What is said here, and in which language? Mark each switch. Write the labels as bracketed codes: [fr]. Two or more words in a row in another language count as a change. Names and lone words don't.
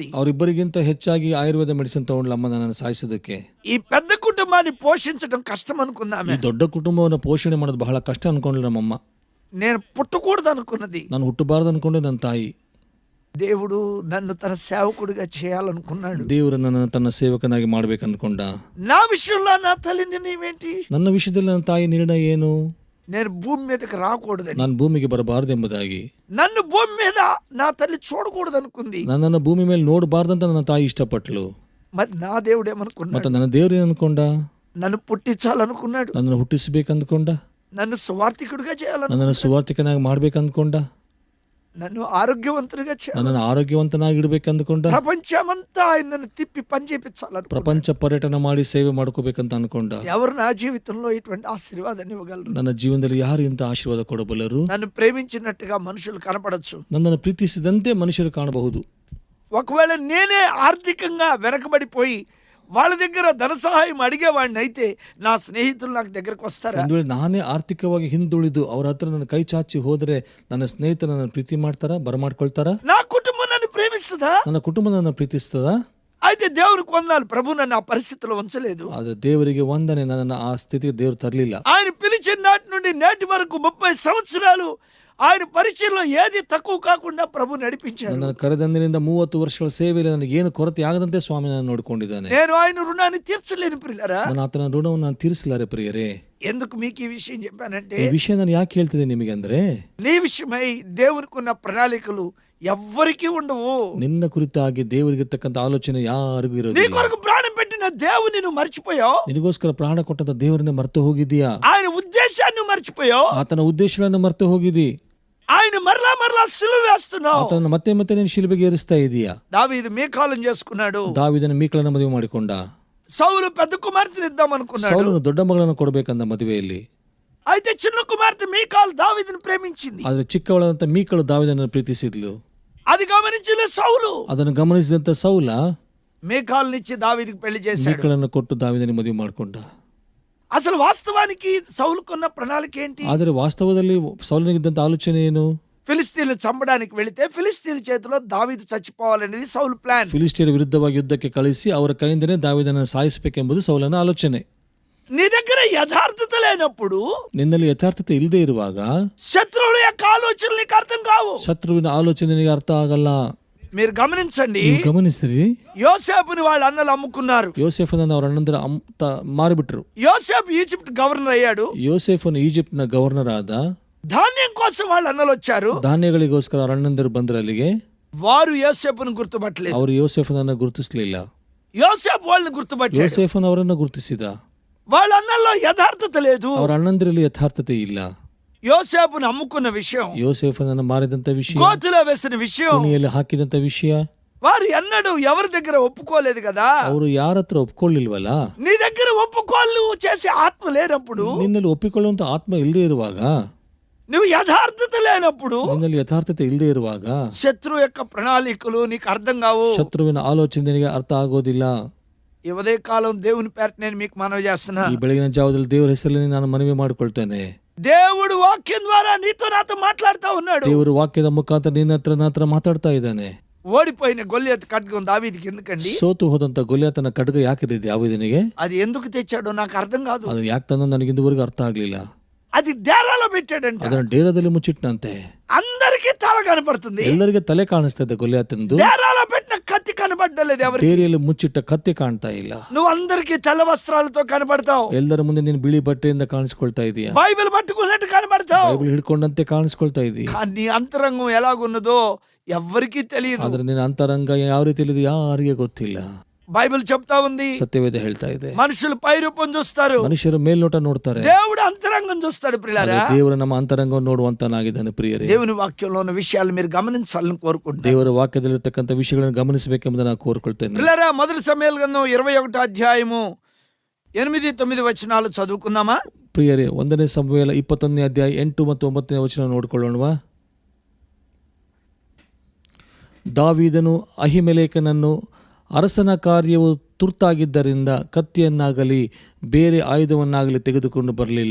[kn] ಅವರಿಬ್ಬರಿಗಿಂತ ಹೆಚ್ಚಾಗಿ ಆಯುರ್ವೇದ ಮೆಡಿಸಿನ್ ತಗೊಂಡ್ಲ ಅಮ್ಮ ನನ್ನನ್ನು ಸಾಯಿಸೋದಕ್ಕೆ. [te] ఈ పెద్ద కుటుంబాన్ని పోషించడం కష్టం అనుకుందామే. [kn] ಈ ದೊಡ್ಡ ಕುಟುಂಬವನ್ನು ಪೋಷಣೆ ಮಾಡೋದು ಬಹಳ ಕಷ್ಟ ಅನ್ಕೊಂಡ್ಲ ನಮ್ಮಮ್ಮ. [te] నేను పుట్టకూడదు అనుకున్నది. [kn] ನಾನು ಹುಟ್ಟಬಾರದು ಅನ್ಕೊಂಡೆ ನನ್ನ ತಾಯಿ. [te] దేవుడు నన్ను తన సేవకుడిగా చేయాలనుకున్నాడు. [kn] ದೇವರು ನನ್ನನ್ನು ತನ್ನ ಸೇವಕನಾಗಿ ಮಾಡ್ಬೇಕು ಅನ್ಕೊಂಡ. [te] నా విషయంలో నా తల్లి నిర్ణయం ఏంటి? [kn] ನನ್ನ ವಿಷಯದಲ್ಲಿ ನನ್ನ ತಾಯಿ ನಿರ್ಣಯ ಏನು? [te] నేను భూమి మీదకి రాకూడదని, [kn] ನಾನು ಭೂಮಿಗೆ ಬರಬಾರದು ಎಂಬುದಾಗಿ. [te] నన్ను భూమి మీద నా తల్లి చూడకూడదు అనుకుంది. [kn] ನನ್ನನ್ನು ಭೂಮಿ ಮೇಲೆ ನೋಡಬಾರ್ದಂತ ನನ್ನ ತಾಯಿ ಇಷ್ಟಪಟ್ಲು. [te] మరి నా దేవుడు ఏమనుకున్నాడు? [kn] ಮತ್ತೆ ನನ್ನ ದೇವ್ರು ಏನು ಅನ್ಕೊಂಡ? [te] నన్ను పుట్టించాలనుకున్నాడు. [kn] ನನ್ನನ್ನು ಹುಟ್ಟಿಸ್ಬೇಕಂದ್ಕೊಂಡ. [te] నన్ను సువార్థికుడిగా చేయాలను, [kn] ನನ್ನನ್ನು ಸುವಾರ್ಥಿಕನಾಗಿ ಮಾಡ್ಬೇಕಂದ್ಕೊಂಡ. [te] నన్ను ఆరోగ్యవంతుడిగా చేయాలి, [kn] ನನ್ನನ್ನು ಆರೋಗ್ಯವಂತನಾಗಿ ಇಡಬೇಕಂದ್ಕೊಂಡ. [te] ప్రపంచమంతా ఆయన నన్ను తిప్పి పని చేపించాలను, [kn] ಪ್ರಪಂಚ ಪರ್ಯಟನ ಮಾಡಿ ಸೇವೆ ಮಾಡ್ಕೋಬೇಕಂತ ಅನ್ಕೊಂಡ. [te] ఎవరు నా జీవితంలో ఇటువంటి ఆశీర్వాదాన్ని ఇవ్వగలరు? [kn] ನನ್ನ ಜೀವನದಲ್ಲಿ ಯಾರು ಇಂಥ ಆಶೀರ್ವಾದ ಕೊಡಬಲ್ಲರು? [te] నన్ను ప్రేమించినట్టుగా మనుషులు కనపడచ్చు. [kn] ನನ್ನನ್ನು ಪ್ರೀತಿಸಿದಂತೆ ಮನುಷ್ಯರು ಕಾಣಬಹುದು. [te] ఒకవేళ నేనే ఆర్థికంగా వెనకబడిపోయి వాళ్ళ దగ్గర ధన సహాయం అడిగేవాడిని అయితే నా స్నేహితులు నాకు దగ్గరకు వస్తారా? [kn] ಒಂದು ವೇಳೆ ನಾನೇ ಆರ್ಥಿಕವಾಗಿ ಹಿಂದುಳಿದು ಅವ್ರ ಹತ್ರ ನನ್ನ ಕೈ ಚಾಚಿ ಹೋದ್ರೆ ನನ್ನ ಸ್ನೇಹಿತರು ನನ್ನ ಪ್ರೀತಿ ಮಾಡ್ತಾರಾ, ಬರಮಾಡ್ಕೊಳ್ತಾರಾ? [te] నా కుటుంబం నన్ను ప్రేమిస్తుందా? [kn] ನನ್ನ ಕುಟುಂಬ ನನ್ನ ಪ್ರೀತಿಸ್ತದಾ? [te] అయితే దేవునికి వందనాలు, ప్రభు నన్ను ఆ పరిస్థితిలో ఉంచలేదు. [kn] ಆದ್ರೆ ದೇವರಿಗೆ ವಂದನೆ, ನನ್ನನ್ನು ಆ ಸ್ಥಿತಿಗೆ ದೇವರು ತರಲಿಲ್ಲ. [te] ఆయన పిలిచిన నాటి నుండి నేటి వరకు 30 సంవత్సరాలు ఆయన పరిచయంలో ఏది తక్కువ కాకుండా ప్రభు నడిపించారు. [kn] ನನ್ನ ಕರೆದಂದಿನಿಂದ 30 ವರ್ಷಗಳ ಸೇವೆಯಲ್ಲಿ ನನಗೆ ಏನು ಕೊರತೆ ಆಗದಂತೆ ಸ್ವಾಮಿ ನಾನು ನೋಡಿಕೊಂಡಿದ್ದಾನೆ. [te] నేను ఆయన రుణాన్ని తీర్చలేను ప్రియులారా. [kn] ನಾನು ಆತನ ಋಣವನ್ನು ನಾನು ತೀರಿಸಲಾರೆ ಪ್ರಿಯರೇ. [te] ఎందుకు మీకు ఈ విషయం చెప్పానంటే, [kn] ಈ ವಿಷಯ ನಾನು ಯಾಕೆ ಹೇಳ್ತಿದ್ದೆ ನಿಮಗೆ ಅಂದ್ರೆ, [te] నీ విషయమై దేవునికి ఉన్న ప్రణాళికలు ఎవ్వరికీ ఉండవు. [kn] ನಿನ್ನ ಕುರಿತಾಗಿ ದೇವರಿಗಿರ್ತಕ್ಕಂಥ ಆಲೋಚನೆ ಯಾರಿಗೂ [te] నీ [kn] ಇರೋದಿಲ್ಲ. [te] కొరకు ప్రాణం పెట్టిన దేవుని నువ్వు మర్చిపోయావు. [kn] ನಿನಗೋಸ್ಕರ ಪ್ರಾಣ ಕೊಟ್ಟಂತ ದೇವರನ್ನೇ ಮರೆತು ಹೋಗಿದ್ದೀಯಾ? [te] ఆయన ఉద్దేశాన్ని మర్చిపోయావు. [kn] ಆತನ ಉದ್ದೇಶಗಳನ್ನು ಮರೆತು ಹೋಗಿದ್ದಿ. [te] ఆయన మరలా మరలా సిలువ వేస్తున్నావు. [kn] ಆತನ ಮತ್ತೆ ಮತ್ತೆ ನೀನು ಶಿಲುಬೆಗೆ ಏರಿಸ್ತಾ ಇದೀಯಾ. [te] దావీదు మీకాలం చేసుకున్నాడు. [kn] ದಾವೀದನ ಮೀಕಳನ್ನ ಮದುವೆ ಮಾಡಿಕೊಂಡ. [te] సౌలు పెద్ద కుమార్తెని ఇద్దాం అనుకున్నాడు. [kn] ಸೌಲನು ದೊಡ್ಡ ಮಗಳನ್ನು ಕೊಡಬೇಕಂದ ಮದುವೆಯಲ್ಲಿ. [te] అయితే చిన్న కుమార్తె మీకాలు దావీదుని ప్రేమించింది. [kn] ಆದ್ರೆ ಚಿಕ್ಕವಳಂತ ಮೀಕಳು ದಾವೀದನನ್ನು ಪ್ರೀತಿಸಿದ್ಲು. [te] అది గమనించిన సౌలు [kn] ಅದನ್ನು ಗಮನಿಸಿದಂತ ಸೌಲ [te] మీకాలునిచ్చి దావీదుకి పెళ్లి చేశాడు. [kn] ಮೀಕಳನ್ನು ಕೊಟ್ಟು ದಾವೀದನಿಗೆ ಮದುವೆ ಮಾಡಿಕೊಂಡ. [te] అసలు వాస్తవానికి సౌలుకున్న ప్రణాళిక ఏంటి? [kn] ಆದರೆ ವಾಸ್ತವದಲ್ಲಿ ಸೌಲನಿಗಿದ್ದಂತ ಆಲೋಚನೆ ಏನು? [te] ఫిలిస్తీన్లు చంపడానికి వెళితే ఫిలిస్తీన్ల చేతిలో దావీదు చచ్చిపోవాలనేది సౌలు ప్లాన్. [kn] ಫಿಲಿಸ್ಟಿಯರ ವಿರುದ್ಧವಾಗಿ ಯುದ್ಧಕ್ಕೆ ಕಳಿಸಿ ಅವರ ಕೈಯಿಂದನೇ ದಾವೀದನನ್ನು ಸಾಯಿಸಬೇಕೆಂಬುದು ಸೌಲನ ಆಲೋಚನೆ. [te] నీ దగ్గర యథార్థత లేనప్పుడు, [kn] ನಿನ್ನಲ್ಲಿ ಯಥಾರ್ಥತೆ ಇಲ್ಲದೆ ಇರುವಾಗ [te] శత్రువుల యొక్క ఆలోచనలు నీకు అర్థం కావు. [kn] ಶತ್ರುವಿನ ಆಲೋಚನೆ ನಿನಗೆ ಅರ್ಥ ಆಗಲ್ಲ. [te] మీరు గమనించండి, [kn] ನೀವು ಗಮನಿಸಿರಿ. [te] యోసేపుని వాళ్ళ అన్నలు అమ్ముకున్నారు. [kn] ಯೋಸೇಫನನ್ನು ಅವರ ಅಣ್ಣಂದ್ರ ಮಾರಿಬಿಟ್ರು. [te] యోసేపు ఈజిప్ట్ గవర్నర్ ಅయ్యాడు. [kn] ಯೋಸೇಫನು ಈಜಿಪ್ಟ್ನ ಗವರ್ನರ್ ಆದ. [te] ధాన్యం కోసం వాళ్ళ అన్నలు వచ్చారు. [kn] ಧಾನ್ಯಗಳಿಗೋಸ್ಕರ ಅವರ ಅಣ್ಣಂದರು ಬಂದ್ರು ಅಲ್ಲಿಗೆ. [te] వారు యోసేపును గుర్తుపట్టలేదు. [kn] ಅವರು ಯೋಸೇಫನನ್ನು ಗುರುತಿಸಲಿಲ್ಲ. [te] యోసేపు వాళ్ళని గుర్తుపట్టాడు. [kn] ಯೋಸೇಫನ್ ಅವರನ್ನು ಗುರುತಿಸಿದ. [te] వాళ్ళ అన్నల్లో యథార్థత లేదు. [kn] ಅವರ ಅಣ್ಣಂದಿರಲ್ಲಿ ಯಥಾರ್ಥತೆ ಇಲ್ಲ. [te] యోసేపును అమ్ముకున్న విషయం, [kn] ಯೋಸೇಫನನ್ನು ಮಾರಿದಂತ ವಿಷಯ, [te] గోతిలో వేసిన విషయం, [kn] ಕುಣಿಯಲ್ಲಿ ಹಾಕಿದಂತ ವಿಷಯ, [te] వారు ఎన్నడూ ఎవరి దగ్గర ఒప్పుకోలేదు కదా. [kn] ಅವರು ಯಾರ ಹತ್ರ ಒಪ್ಕೊಳ್ಳಿಲ್ವಲ್ಲ. [te] నీ దగ్గర ఒప్పుకోళ్ళు చేసే ఆత్మ లేనప్పుడు, [kn] ನಿನ್ನಲ್ಲಿ ಒಪ್ಪಿಕೊಳ್ಳುವಂತ ಆತ್ಮ ಇಲ್ಲದೆ ಇರುವಾಗ [te] నువ్వు యథార్థత లేనప్పుడు [kn] ನಿನ್ನಲ್ಲಿ ಯಥಾರ್ಥತೆ ಇಲ್ಲದೆ ಇರುವಾಗ [te] శత్రువు యొక్క ప్రణాళికలు నీకు అర్థం కావు. [kn] ಶತ್ರುವಿನ ಆಲೋಚನೆ ನಿನಗೆ ಅರ್ಥ ಆಗೋದಿಲ್ಲ. [te] ఈ ఉదయకాలం దేవుని పేరట నేను మీకు మనవి చేస్తున్నా, [kn] ಈ ಬೆಳಗಿನ ಜಾವದಲ್ಲಿ ದೇವರ ಹೆಸರಲ್ಲಿ ನಾನು ಮನವಿ ಮಾಡಿಕೊಳ್ತೇನೆ. [te] దేవుడు వాక్యం ద్వారా నీతో నాతో మాట్లాడుతూ ఉన్నాడు. [kn] ದೇವರು ವಾಕ್ಯದ ಮುಖಾಂತರ ನನ್ನ ಹತ್ರ ಮಾತಾಡ್ತಾ ಇದ್ದಾನೆ. [te] ఓడిపోయిన గొల్లియత్ ఖడ్గం దావీదికి ఎందుకండి? [kn] ಸೋತು ಹೋದಂತ ಗೊಲ್ಯಾತನ ಖಡ್ಗ ಯಾಕಿದೆ ದಾವೀದನಿಗೆ? [te] అది ఎందుకు తెచ్చాడో నాకు అర్థం కాదు. [kn] ಅದು ಯಾಕೆ ತಂದ ನನಗೆ ಇಂದುವರೆಗೂ ಅರ್ಥ ಆಗ್ಲಿಲ್ಲ. [te] అది డేరాలో పెట్టాడంట. [kn] ಅದನ್ನ ಡೇರಾದಲ್ಲಿ ಮುಚ್ಚಿಟ್ಟನಂತೆ. [te] అందరికీ తల కనపడుతుంది, [kn] ಎಲ್ಲರಿಗೆ ತಲೆ ಕಾಣಿಸ್ತಾ ಇದೆ ಗೊಲ್ಯಾತನದು. [te] డేరాలో పెట్టిన కత్తి కనబడ్డలేదు ఎవరికి. [kn] ಡೇರಿಯಲ್ಲಿ ಮುಚ್ಚಿಟ್ಟ ಕತ್ತಿ ಕಾಣ್ತಾ ಇಲ್ಲ. [te] నువ్వు అందరికీ తెల్ల వస్త్రాలతో కనబడతావు, [kn] ಎಲ್ಲರ ಮುಂದೆ ನೀನು ಬಿಳಿ ಬಟ್ಟೆಯಿಂದ ಕಾಣಿಸ್ಕೊಳ್ತಾ ಇದೀಯ. [te] బైబిల్ పట్టుకున్నట్టు కనబడతావు, [kn] ಬೈಬಲ್ ಹಿಡ್ಕೊಂಡಂತೆ ಕಾಣಿಸ್ಕೊಳ್ತಾ ಇದೀಯ. [te] కానీ నీ అంతరంగం ఎలాగున్నదో ఎవ్వరికీ తెలియదు. [kn] ಆದ್ರೆ ನಿನ್ನ ಅಂತರಂಗ ಯಾವ ರೀತಿ ಇದೆ ಯಾರಿಗೆ ಗೊತ್ತಿಲ್ಲ. [te] బైబిల్ చెప్తా ఉంది, [kn] ಸತ್ಯವೇದ ಹೇಳ್ತಾ ಇದೆ, [te] మనుషులు పై రూపం చూస్తారు, [kn] ಮನುಷ್ಯರು ಮೇಲ್ನೋಟ ನೋಡ್ತಾರೆ, [te] దేవుడు అంతరంగం చూస్తాడు. ప్రియులారా, [kn] ದೇವರು ನಮ್ಮ ಅಂತರಂಗವನ್ನು ನೋಡುವಂತನಾಗಿದ್ದಾನೆ. ಪ್ರಿಯರೇ, [te] దేవుని వాక్యంలో ఉన్న విషయాలు మీరు గమనించాలని కోరుకుంటున్నాను. [kn] ದೇವರ ವಾಕ್ಯದಲ್ಲಿರ್ತಕ್ಕಂಥ ವಿಷಯಗಳನ್ನು ಗಮನಿಸಬೇಕೆಂಬುದನ್ನು ನಾನು ಕೋರ್ಕೊಳ್ತೇನೆ. [te] ప్రియులారా, మొదటి సమూయేలు గ్రంథం 21వ అధ్యాయము 8-9 వచనాలు చదువుకుందామా? [kn] ಪ್ರಿಯರೇ, 1ನೇ ಸಮುವೇಲ 21ನೇ ಅಧ್ಯಾಯ 8 ಮತ್ತು 9ನೇ ವಚನ ನೋಡಿಕೊಳ್ಳೋಣವಾ? ದಾವೀದನು ಅಹಿಮೆಲೆಕನನ್ನು ಅರಸನ ಕಾರ್ಯವು ತುರ್ತಾಗಿದ್ದರಿಂದ ಕತ್ತಿಯನ್ನಾಗಲಿ ಬೇರೆ ಆಯುಧವನ್ನಾಗಲಿ ತೆಗೆದುಕೊಂಡು ಬರಲಿಲ್ಲ.